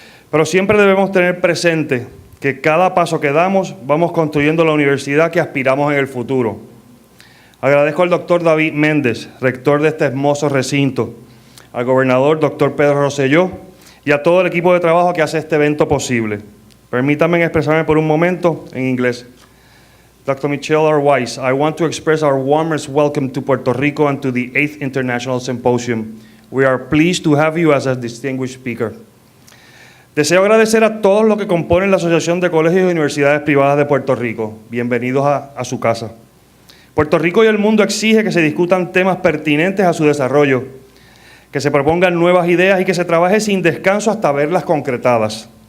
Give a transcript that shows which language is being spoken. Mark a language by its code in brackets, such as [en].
[es] Pero siempre debemos tener presente que cada paso que damos vamos construyendo la universidad que aspiramos en el futuro. Agradezco al doctor David Méndez, rector de este hermoso recinto, al gobernador doctor Pedro Rosselló y a todo el equipo de trabajo que hace este evento posible. Permítanme expresarme por un momento en inglés. [en] Dr. Michelle R. Wise, I want to express our warmest welcome to Puerto Rico and to the 8th International Symposium. We are pleased to have you as a distinguished speaker. [es] Deseo agradecer a todos los que componen la Asociación de Colegios y Universidades Privadas de Puerto Rico. Bienvenidos a su casa. Puerto Rico y el mundo exige que se discutan temas pertinentes a su desarrollo, que se propongan nuevas ideas y que se trabaje sin descanso hasta verlas concretadas.